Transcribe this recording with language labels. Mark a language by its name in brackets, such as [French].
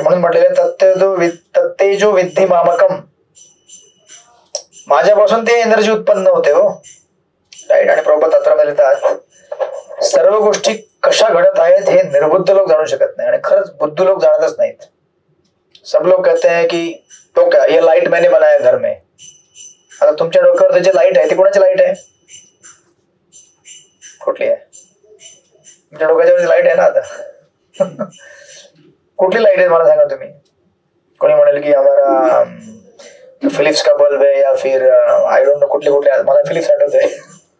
[Marathi] म्हणून म्हटलेलं [Sanskrit] तत्तेजो विद्धि मामकम, [Marathi] माझ्यापासून ते एनर्जी उत्पन्न होते. हो. राईट. आणि प्रभुपाद तत्वामध्ये लिहितात सर्व गोष्टी कशा घडत आहेत हे निर्बुद्ध लोक जाणू शकत नाही, आणि खरंच बुद्ध लोक जाणतच नाहीत. [Hindi] सब लोग कहते हैं कि तो क्या ये लाइट मैंने बनाया घर में. [Marathi] आता तुमच्या डोक्यावर जे लाईट आहे ती कोणाची लाईट आहे? कुठली आहे? तुमच्या डोक्याच्या लाईट आहे ना आता. कुठली लाईट आहे मला सांगा तुम्ही. कोणी म्हणेल की [Hindi] हमारा फिलिप्स का बल्ब है [Marathi] या फिर [English] I don't know [Marathi] कुठले मला फिलिप्स आठवत आहे.